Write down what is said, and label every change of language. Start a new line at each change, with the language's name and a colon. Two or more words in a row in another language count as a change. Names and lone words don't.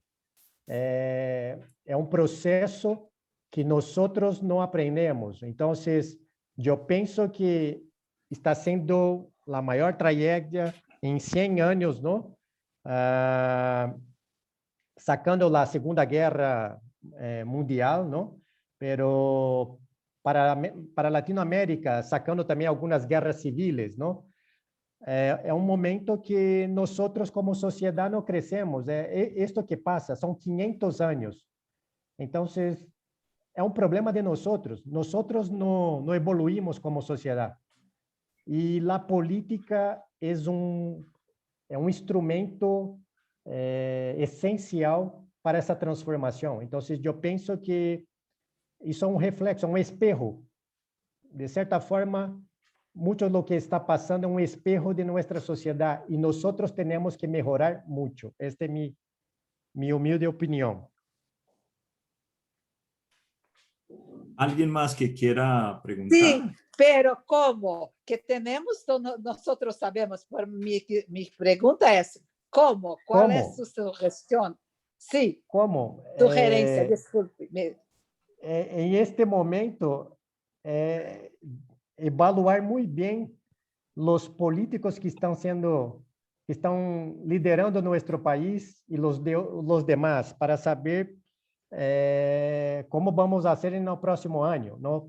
Portuguese: É um processo que nós não aprendemos. Então, eu penso que está sendo a maior tragédia em 100 anos, não? Sacando a Segunda Guerra Mundial, não?
Spanish: Pero para Latinoamérica,
Portuguese: sacando também algumas guerras civis, não? É um momento que nós, como sociedade, não crescemos. Isto que passa, são 500 anos. Então, é um problema de nós. Nós não evoluímos como sociedade. E a política é um instrumento essencial para essa transformação. Então, eu penso que isso é um reflexo, um espelho. De certa forma, muito do que está passando é um espelho de nossa sociedade e nós temos que melhorar muito. Esta é minha humilde opinião.
Spanish: ¿Alguien más que quiera preguntar? Sí, pero ¿cómo? Que tenemos, nosotros sabemos, por mi pregunta es, ¿cómo? ¿Cuál es su sugestión? Sí, como
Portuguese: sugerência, desculpe. Em este momento, evaluar muito bem os políticos que estão liderando nosso país e os demais, para saber como vamos fazer no próximo ano, não?